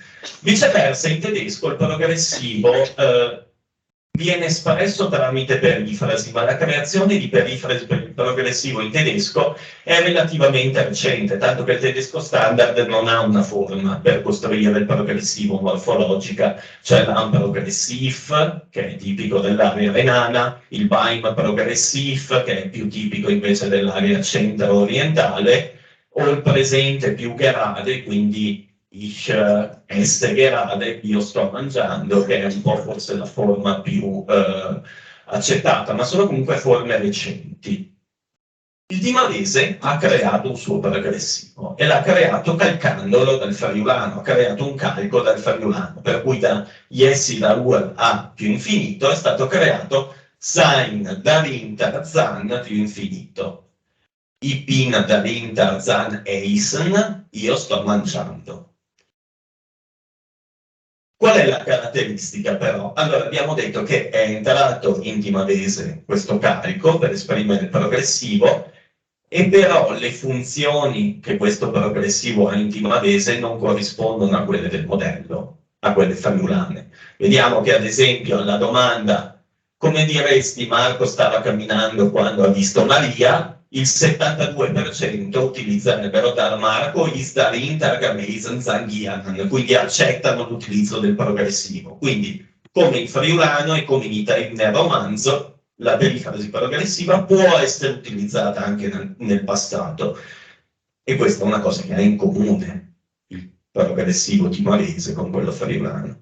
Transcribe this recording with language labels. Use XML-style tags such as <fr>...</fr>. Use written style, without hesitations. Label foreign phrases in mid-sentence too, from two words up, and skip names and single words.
<it>Viceversa in tedesco il progressivo viene espresso tramite perifrasi, ma la creazione di perifrasi per il progressivo in tedesco è relativamente recente, tanto che il tedesco standard non ha una forma per costruire il progressivo morfologica. C'è l'Am progressiv, che è tipico dell'area renana, il Beim progressiv, che è più tipico invece dell'area centro-orientale, o il presente più gerade, quindi</it> <de>ich esse gerade,</de> <it>io sto mangiando, che è un po' forse la forma più accettata, ma sono comunque forme recenti. Il timavese ha creato un suo progressivo e l'ha creato calcandolo dal friulano, ha creato un calco dal friulano, per cui da</it> <fur>iessi da ur a</fur> <it>più infinito è stato creato</it> <de>sein dahinter zan</de> <it>più infinito.</it> <de>I bin dahinter zan eisen,</de> <it>io sto mangiando. Qual è la caratteristica però? Allora abbiamo detto che è entrato in timavese questo carico per esprimere il progressivo e però le funzioni che questo progressivo ha in timavese non corrispondono a quelle del modello, a quelle friulane. Vediamo che ad esempio alla domanda come diresti Marco stava camminando quando ha visto Maria, il 72% utilizzerebbero</it> <de>dar Marco is dahinter gewesen sein,</de> <it>quindi accettano l'utilizzo del progressivo. Quindi, come in friulano e come nel romanzo, la perifrasi progressiva può essere utilizzata anche nel passato. E questa è una cosa che ha in comune il progressivo timavese con quello friulano.</it>